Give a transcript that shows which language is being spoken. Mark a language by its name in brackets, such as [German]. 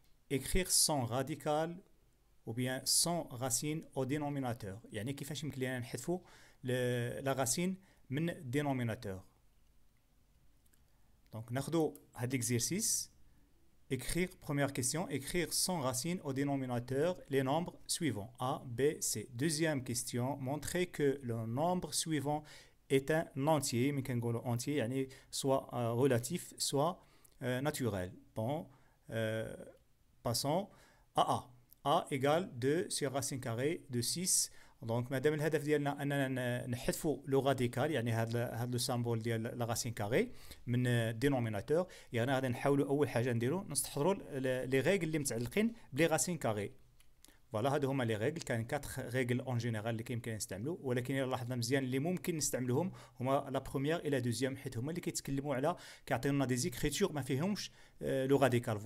[French] Écrire sans radical ou bien sans racine au dénominateur. [Arabic] يعني كيفاش يمكن لنا نحذفوا la racine من dénominateur. Donc ناخذوا هذا l'exercice. [French] Écrire, première question, écrire sans racine au dénominateur les nombres suivants A, B, C. Deuxième question, montrer que le nombre suivant est un entier, mais qu'on entier, يعني soit relatif, soit naturel. Bon, passons à A. A égale 2 sur racine carrée de 6. [Arabic] دونك مادام الهدف ديالنا اننا نحذفوا لو راديكال يعني هذا لو سامبول ديال لا راسين كاري من الدينوميناتور، يعني غادي نحاولوا اول حاجه نديرو نستحضروا لي ريغل اللي متعلقين بلي راسين كاري. فوالا هادو هما لي ريغل، كاين 4 ريغل اون جينيرال اللي كيمكن نستعملوا، ولكن الا لاحظنا مزيان اللي ممكن نستعملوهم هما لا بروميير اي لا دوزيام، حيت هما اللي كيتكلموا على كيعطيونا دي زيكريتور ما فيهمش لو راديكال.